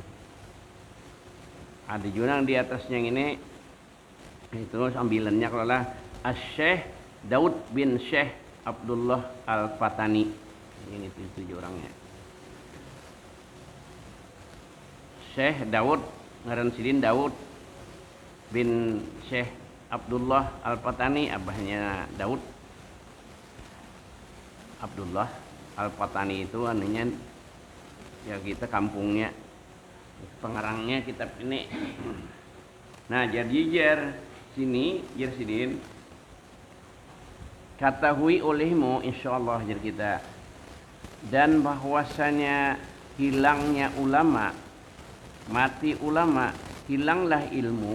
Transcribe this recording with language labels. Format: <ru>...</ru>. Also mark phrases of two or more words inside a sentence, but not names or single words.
<id>Ada juga di atasnya ini itu sambilannya kalau lah Syekh Daud bin Syekh Abdullah Al-Fatani. Ini tujuh orangnya.</id> <bjn>Syekh Daud ngaran sidin Daud bin Syekh Abdullah Al-Fatani, abahnya Daud.</bjn> <id>Abdullah Al-Fatani itu anunya ya kita kampungnya.</id> <bjn>Pengarangnya kitab ini. Nah, jadi sini sidin ketahui olehmu insyaallah jar kita, dan bahwasanya hilangnya ulama, mati ulama, hilanglah ilmu.</bjn>